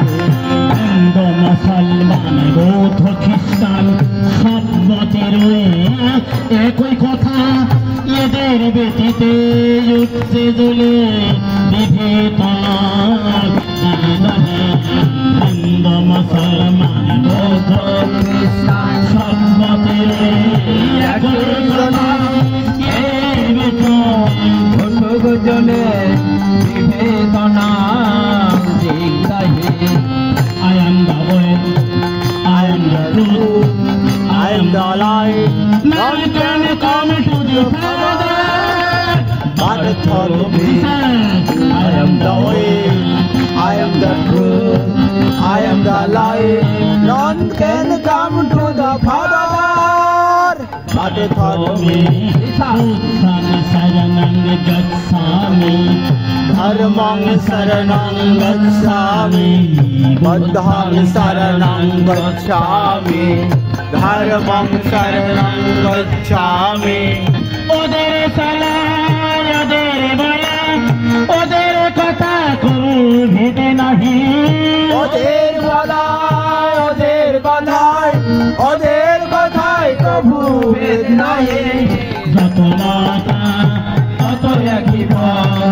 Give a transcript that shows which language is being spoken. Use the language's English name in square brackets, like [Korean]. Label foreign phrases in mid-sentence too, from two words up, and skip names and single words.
[Bangla] হিন্দু মুসলমান বৌদ্ধ খ্রিস্টান সব মতের একই কথা এদের ব্যতীতে উঠতে দলে বিভেদ হিন্দু মুসলমান বৌদ্ধ খ্রিস্টান সব মতের একই কথা এর ব্যতীতে জনে বিভেদনা দিগ্দাহি [English] I am the way, I am the truth, I am the light none can come to the Father but through me. I am the way, I am the truth, I am the light. None can come to the Father but through me. [Pali] Buddham saranam gacchami, Dharmam saranam gacchami, Buddham saranam gacchami, Dharmam saranam gacchami. [Bangla] ওদের চলা ওদের বলা ওদের কথা কোনো ভেদে নাহি ওদের বলা ওদের কথায় ওদের কথায় কভু ভেদ নাহি যত মাতা তত একই পথ